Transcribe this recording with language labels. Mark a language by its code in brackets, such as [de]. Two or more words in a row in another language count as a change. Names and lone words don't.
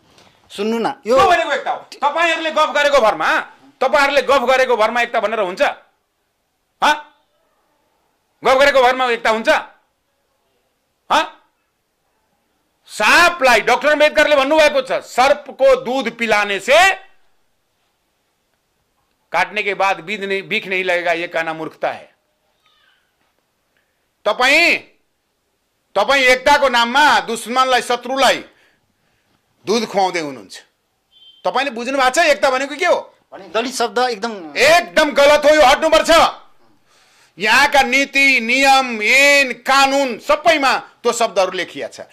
[ne] सुन्नु न, यो भनेको एकता हो। तपाईहरुले गफ गरेको भरमा, तपाईहरुले गफ गरेको भरमा एकता भनेर हुन्छ? गफ गरेको भरमा एकता हुन्छ? साँपलाई डाक्टर अम्बेडकरले भन्नुभएको छ, सर्पको [hi] दूध पिलाने से काटने के बाद बिख नहीं लगेगा, ये कहना मूर्खता है। [ne] तपाईं एकताको नाममा दुश्मनलाई, शत्रुलाई दूध खुवाउँदै हुनुहुन्छ। तपाईले बुझ्नु भएको छ एकता भनेको के हो? दलित शब्द एकदम गलत हो। यो हट्नुपर्छ। यहाँका नीति नियम ऐन कानुन सबैमा त्यो शब्दहरू लेखिया छ।